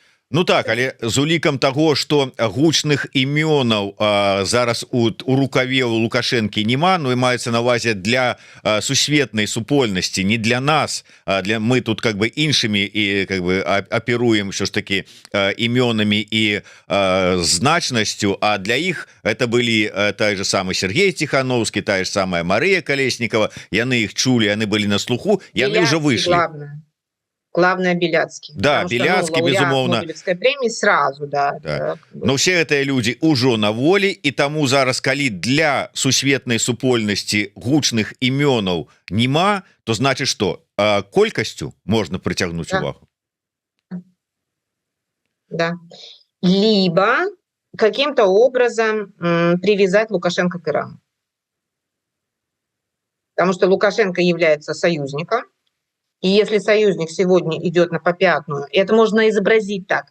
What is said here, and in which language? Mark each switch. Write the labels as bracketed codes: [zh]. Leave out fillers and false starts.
[be] Ну так, але з улікам того, что гучных імёнаў зараз у рукаве у Лукашэнкі няма, ну і маецца на увазе для сусветнай супольнасці, не для нас, для мы тут как бы іншымі і как бы аперуем що ж таки імёнамі і значнасцю, а для іх это былі [ru] той же самый Сергей Тихановский, та же самая Мария Колесникова, [be] яны их чулі, яны былі на слуху, яны [ru] уже вышли. Главное Беляцкий. [be] Да, Беляцкий, безумоўна. [ru] Нобелевской премии сразу, да. [be] Так. Но все гэтыя люди ўжо на волі, і таму зараз, калі для сусветнай супольнасці гучных імёнаў нема, [ru] то значит что? [be] Колькасцю можна прыцягнуць увагу. [ru] Да. Либо каким-то образом привязать Лукашенко к Ирану. Потому что Лукашенко является союзником. И если союзник сегодня идет на попятную, и это можно изобразить так.